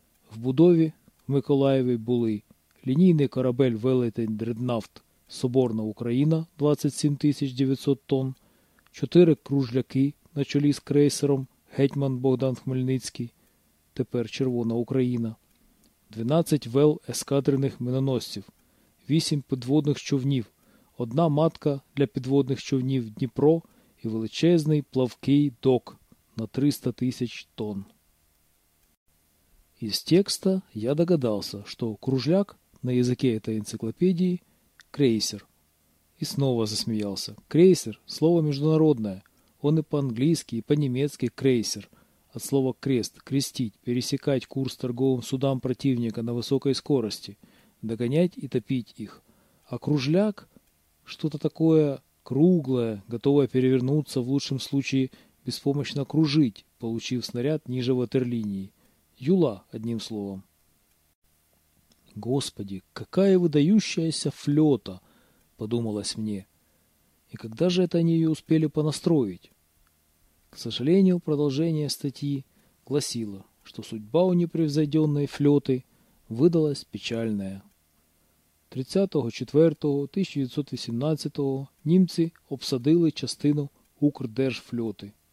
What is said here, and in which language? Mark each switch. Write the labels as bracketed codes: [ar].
[uk] В будові в Миколаєві були лінійний корабель «Велетень Дреднафт», Соборна Україна, 27 900 тонн, 4 кружляки на чолі з крейсером «Гетьман Богдан Хмельницький», тепер «Червона Україна», 12 вел ескадрених миноносців, 8 підводних човнів, одна матка для підводних човнів «Дніпро» і величезний плавкий док на 300 тисяч тонн. Із текста я догадався, що кружляк на язикі цієї енциклопедії – крейсер. [ru] И снова засмеялся. Крейсер – слово международное. Он и по-английски, и по-немецки крейсер. От слова крест – крестить, пересекать курс торговым судам противника на высокой скорости, догонять и топить их. А кружляк – что-то такое круглое, готовое перевернуться, в лучшем случае беспомощно кружить, получив снаряд ниже ватерлинии. Юла, одним словом. «Господи, какая выдающаяся флёта!» – подумалось мне. «И когда же это они её успели понастроить?» К сожалению, продолжение статьи гласило, что судьба у непревзойдённой флёты выдалась печальная. [uk] 30.04.1918 німці обсадили частину Укрдержфльоти.